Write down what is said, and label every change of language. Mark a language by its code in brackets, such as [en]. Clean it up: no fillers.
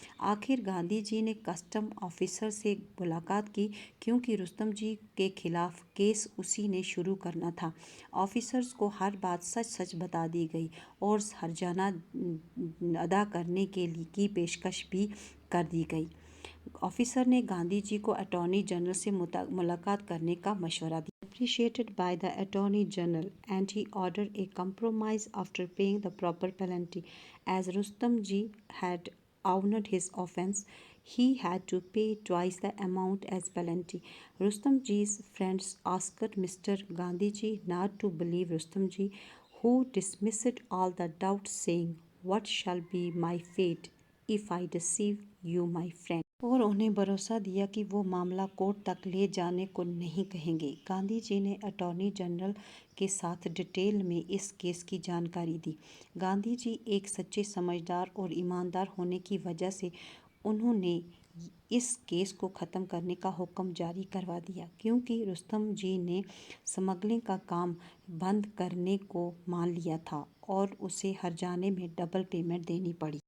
[hi] आखिर गांधी जी ने custom officer से मुलाकात की, क्योंकि रुस्तम जी के खिलाफ केस उसी ने शुरू करना था। ऑफिसर्स को हर बात सच सच बता दी गई और हर्जाना अदा करने के लिए की पेशकश भी कर दी गई। ऑफिसर ने गांधी जी को अटॉर्नी जनरल से मुलाकात करने का मशवरा दिया। [en] Appreciated by the Attorney General, and he ordered a compromise after paying the proper penalty. As Rustam ji had owned his offence, he had to pay twice the amount as penalty. Rustam ji's friends asked Mr. Gandhi ji not to believe Rustam ji, who dismissed all the doubts, saying, "What shall be my fate if I deceive you, my friend?" [hi] और उन्हें भरोसा दिया कि वो मामला court तक ले जाने को नहीं कहेंगे। गांधी जी ने अटॉर्नी जनरल के साथ डिटेल में इस केस की जानकारी दी। गांधी जी एक सच्चे समझदार और ईमानदार होने की वजह से उन्होंने इस केस को ख़त्म करने का हुक्म जारी करवा दिया, क्योंकि रुस्तम जी ने स्मगलिंग का काम बंद करने को मान लिया था और उसे हर्जाने में डबल पेमेंट देनी पड़ी।